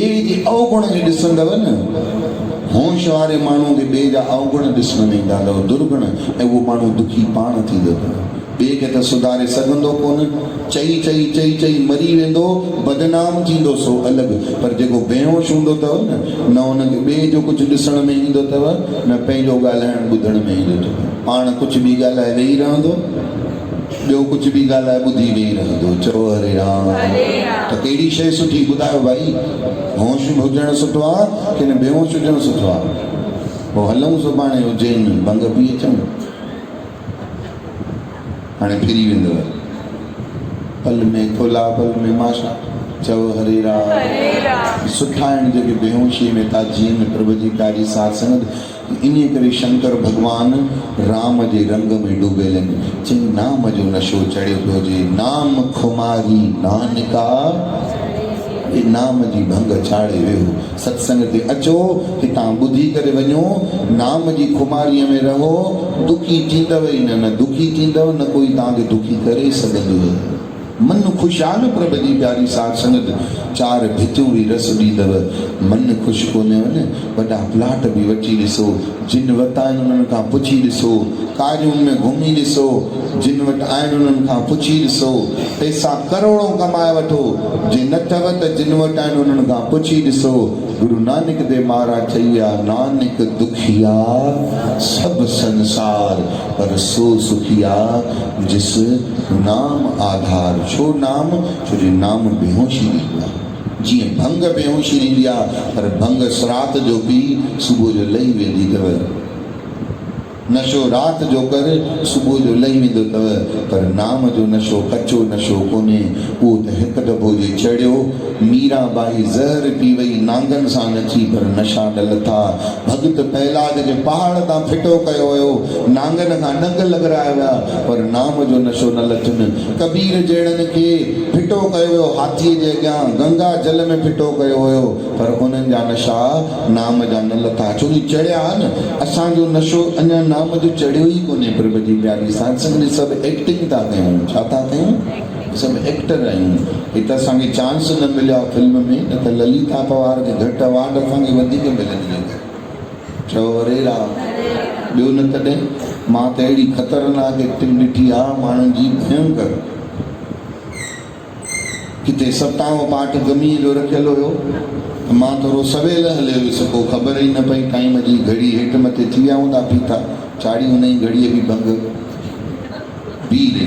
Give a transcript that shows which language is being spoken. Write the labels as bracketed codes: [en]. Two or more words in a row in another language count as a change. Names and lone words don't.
[sd] ॿिए जे अवगुण खे ॾिसंदव न होश वारे माण्हू खे ॿिए जा अवगुण ॾिसण में ईंदा अथव दुर्गुण ऐं उहो माण्हू दुखी पाण थींदो अथव ॿिए खे त सुधारे सघंदो कोन चई मरी वेंदो बदनाम थींदो सो अलॻि पर जेको बेहोश हूंदो अथव न हुनखे ॿिए जो कुझु ॾिसण में ईंदो अथव न पंहिंजो ॻाल्हाइण ॿुधण में ईंदो अथव पाण कुझु बि ॻाल्हाए वेही रहंदो ॿियो कुझु बि ॻाल्हाए ॿुधी वेही रहंदो। चओ हरे राम। हरे राम। त कहिड़ी शइ सुठी ॿुधायो भाई? होश हुजणु सुठो आहे की न बेहोश हुजणु सुठो आहे? पोइ हलूं सुभाणे उज्जैन भंग पी अचूं। हाणे फिरी वेंदव पल में थोला पल में माशा। चओ हरे राम। हरे राम। सुठा आहिनि जेके बेहोशी में था जीअनि प्रभु जी प्यारी साथ संगत। इन करे शंकर भगवान राम जे रंग में डूबियल आहिनि। चई नाम जो नशो चढ़ियो पियो हुजे। [pa] नाम खुमारी नानका, [sd] ये नाम जी भंग चाढ़े वियो। सत्संग ते अचो, हितां ॿुधी करे वञो, नाम जी खुमारीअ में रहो, दुखी थींदव ई न दुखी थींदव, न कोई तव्हांखे दुखी करे सघंदव। मन खुशहाल प्रभु जी प्यारी साथ संगत। चार भितूरी रस ॾींदव। मन ख़ुशि कोन्हे न, वॾा प्लाट बि वठी ॾिसो, जिन वटि आहिनि उन्हनि खां पुछी ॾिसो, कारियुनि में घुमी ॾिसो, जिन वटि आहिनि उन्हनि खां पुछी ॾिसो, पैसा करोड़ों कमाए वठो, जे न अथव त जिन वटि आहिनि उन्हनि खां पुछी ॾिसो। गुरु नानक देव महाराज चई आहे, [pa] नानक दुखिया सब संसार, पर सो सुखिया जिस नाम आधार। [sd] छो नाम? छो जो नाम बेहोशी ॾींदो आहे। जीअं भंग बेहोशी ॾींदी आहे, पर भंग राति जो पी सुबुह जो लही वेंदी अथव। नशो राति जो कर, सुबुह जो लही वेंदो अथव। पर नाम जो नशो कचो नशो कोन्हे। उहो त हिकु दफ़ो जे चढ़ियो, मीरा बाई ज़हर पी वई, नांगनि सां नथी, पर नशा ॾल था। भगत पहलाद जे पहाड़ तां फिटो कयो हुयो, नांगनि खां नंग लॻराया विया, पर नाम जो नशो न लथुनि। कबीर जहिड़नि खे फिटो कयो हुयो हाथीअ जे अॻियां, गंगा जल में फिटो कयो हुयो, पर उन्हनि जा नशा नाम जा न लथा। छो जो चढ़िया न, असांजो नशो अञा नाम जो चढ़ियो ई कोन्हे। प्रभु जी प्यारी साथ संगत। सभु एक्टिंग था कयूं। छा था कयूं? सभु एक्टर आहियूं। हिते असांखे चांस न मिलियो आहे फिल्म में, न त ललिता पवार खे घटि अवार्ड असांखे वधीक मिलंदी। चओ हरे राम। ॿियो न तॾहिं मां त अहिड़ी ख़तरनाक एक्टिंग ॾिठी आहे माण्हुनि जी, भयंकर। किथे सताओं पाठ गमीअ जो रखियलु हुयो, मां थोरो सवेल हले वियुसि, पोइ ख़बर ई न पई टाइम जी। घड़ी हेठि मथे थी विया हूंदा पीता, चाढ़ी हुन ई घड़ीअ बि भंग पी रही।